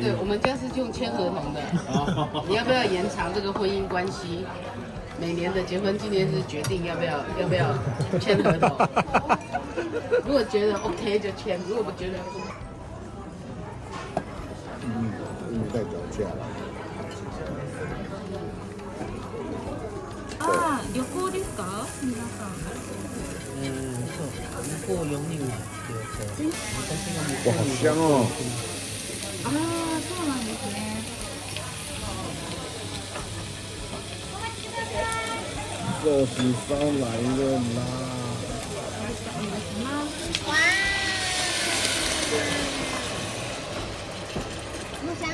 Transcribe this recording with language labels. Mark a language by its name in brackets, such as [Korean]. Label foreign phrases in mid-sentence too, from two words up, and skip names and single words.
[Chinese] 对，我们家是用签合同的。你要不要延长这个婚姻关系？每年的结婚纪念日决定要不要签合同。如果觉得 OK 就签，如果不觉得不。在脚架了。 [Japanese] あ、旅行ですか？皆さん。そう。向こう4人は私が [Chinese] 哇，好香哦！ [Japanese] ああ、そうなんですね。 [Chinese] 热食烧来了啦！哇，那么香。